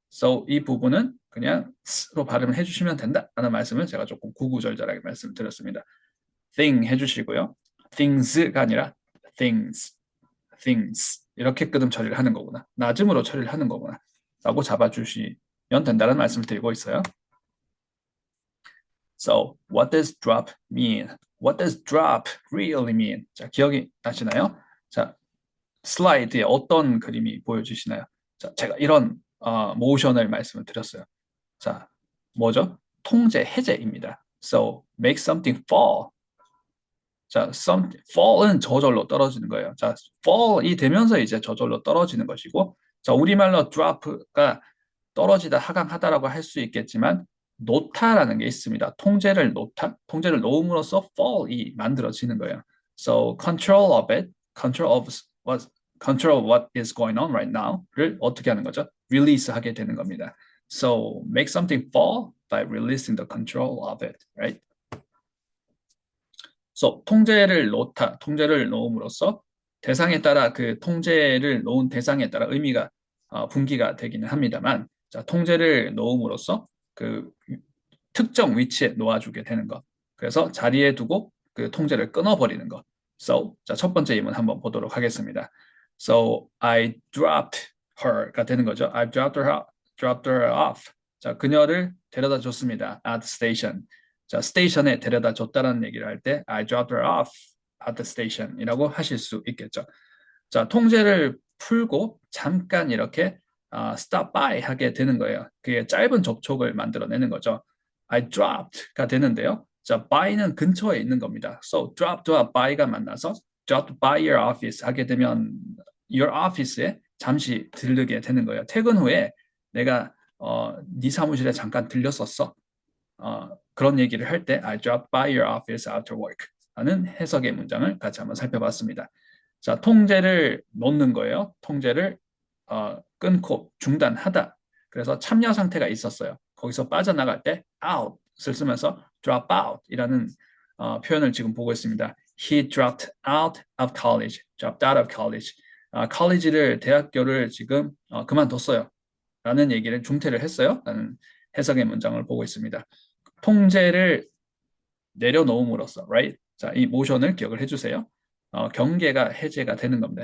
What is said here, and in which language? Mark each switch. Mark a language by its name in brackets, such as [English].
[Korean] So 이 부분은 그냥 s로 발음을 해주시면 된다라는 말씀을 제가 조금 구구절절하게 말씀드렸습니다. thing 해주시고요. things가 아니라 things, things 이렇게 끄듬 처리를 하는 거구나. 낮음으로 처리를 하는 거구나. 라고 잡아주시면 된다는 말씀을 드리고 있어요. [English] So what does drop mean? What does drop really mean? [Korean] 자, 기억이 나시나요? 자, 슬라이드에 어떤 그림이 보여지시나요? 자, 제가 이런 모션을 말씀을 드렸어요. 자, 뭐죠? 통제 해제입니다. [English] So make something fall. [Korean] 자, fall은 저절로 떨어지는 거예요. 자, fall이 되면서 이제 저절로 떨어지는 것이고, 자, 우리말로 drop가 떨어지다, 하강하다라고 할 수 있겠지만, 놓다라는 게 있습니다. 통제를 놓다, 통제를 놓음으로써 fall이 만들어지는 거예요. [English] So control of it, control what is going on right now를 [Korean] 어떻게 하는 거죠? release 하게 되는 겁니다. [English] So make something fall by releasing the control of it, right? [Korean] So 통제를 놓다, 통제를 놓음으로써 대상에 따라 그 통제를 놓은 대상에 따라 의미가 분기가 되기는 합니다만, 자, 통제를 놓음으로써 그 특정 위치에 놓아주게 되는 것. 그래서 자리에 두고 그 통제를 끊어버리는 것. So, 자, 첫 번째 예문 한번 보도록 하겠습니다. [English] So, I dropped her가 [Korean] 되는 거죠. [English] I dropped her off. [Korean] 자, 그녀를 데려다 줬습니다. [English] At the station. [Korean] 자, 스테이션에 데려다 줬다는 얘기를 할 때 [English] I dropped her off at the station [Korean] 이라고 하실 수 있겠죠. 자, 통제를 풀고 잠깐 이렇게 stop by 하게 되는 거예요. 그게 짧은 접촉을 만들어내는 거죠. I dropped가 되는데요. 자, by는 근처에 있는 겁니다. So dropped와 by가 만나서 [English] dropped by your office [Korean] 하게 되면 your office에 잠시 들르게 되는 거예요. 퇴근 후에 내가 네 사무실에 잠깐 들렸었어. 그런 얘기를 할 때 [English] I dropped by your office after work [Korean] 라는 해석의 문장을 같이 한번 살펴봤습니다. 자, 통제를 놓는 거예요. 통제를 끊고 중단하다. 그래서 참여 상태가 있었어요. 거기서 빠져나갈 때 out을 쓰면서 drop out 이라는 표현을 지금 보고 있습니다. [English] He dropped out of college. dropped out of college. [Korean] college를 대학교를 지금 그만뒀어요. 라는 얘기를 중퇴를 했어요. 라는 해석의 문장을 보고 있습니다. 통제를 내려놓음으로써, right? 자, 이 모션을 기억을 해주세요. 경계가 해제가 되는 겁니다.